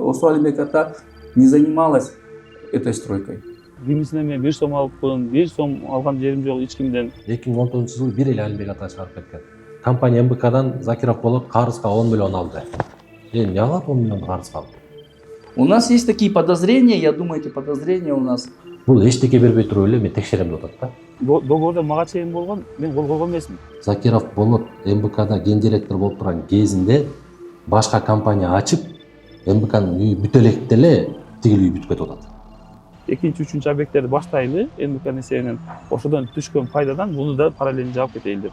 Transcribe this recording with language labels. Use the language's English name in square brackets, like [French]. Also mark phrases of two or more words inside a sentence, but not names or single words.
[Russian] ОСО Алимбек ата не занималась этой стройкой. [Kyrgyz] Кимисине мен 1 сом алыппын, 1 сом алган жерим жок эч кимден. 2019-жылы бир эле Алимбек ата чыгарып кеткен. Компания МБКдан Закиров болот карызга 10 миллион алды. Эмне алат 10 миллион карызга алып? [Russian] У нас есть такие подозрения, я думаю, эти подозрения у нас. [Kyrgyz] Бул эчтеке бербей туруп эле мен текшерем деп атат да. Договордо мага чейин болгон, мен кол койгон эмесмин. Закиров болот МБКда гендиректор болуп турган кезинде башка компания ачып, МБКнын үйү бүтө электе эле тигил үй бүтүп кетип атат. Экинчи, үчүнчү объекттерди баштайлы, МБКнын эсебинен ошодон түшкөн пайдадан буну да параллельно жаап кетейин деп.